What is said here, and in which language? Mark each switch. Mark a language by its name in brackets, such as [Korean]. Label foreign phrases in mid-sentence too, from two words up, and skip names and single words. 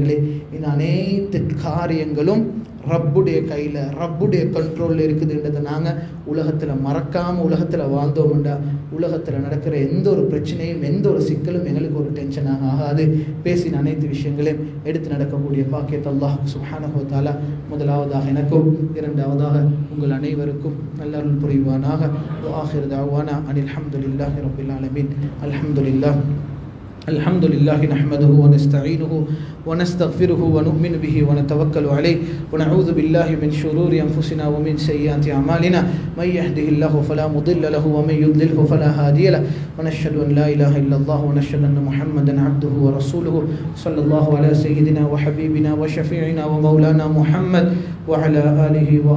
[Tamil] அன்பானவர்களே, இந்த அனைத்து காரியங்களும் ரப்புடைய கையில் ரப்புடைய கண்ட்ரோலில் இருக்குதுன்றதை நாங்கள் உலகத்தில் மறக்காமல் உலகத்தில் வாழ்ந்தோம்ண்டா உலகத்தில் நடக்கிற எந்த ஒரு பிரச்சனையும் எந்த ஒரு சிக்கலும் எங்களுக்கு ஒரு டென்ஷனாக ஆகாது. பேசின அனைத்து விஷயங்களையும் எடுத்து நடக்கக்கூடிய பாக்கியத்தை அல்லாஹ் [Arabic] سبحانه وتعالى [Tamil] முதலாவதாக எனக்கும் இரண்டாவதாக உங்கள் அனைவருக்கும் நல்லருள் புரிவானாக. [Arabic] آخر دعوانا أن الحمد لله رب العالمين. அல்ஹம்துலில்லாஹ் الحمد لله نحمده ونستعينه ونستغفره ونؤمن به ونتوكل عليه ونعوذ بالله من شرور أنفسنا ومن سيئات أعمالنا من يهده الله فلا مضل له ومن يضلله فلا هادي له ونشهد أن لا إله إلا الله ونشهد أن محمدا عبده ورسوله صلى الله على سيدنا وحبيبنا وشفيعنا ومولانا محمد وعلى آله وصحبه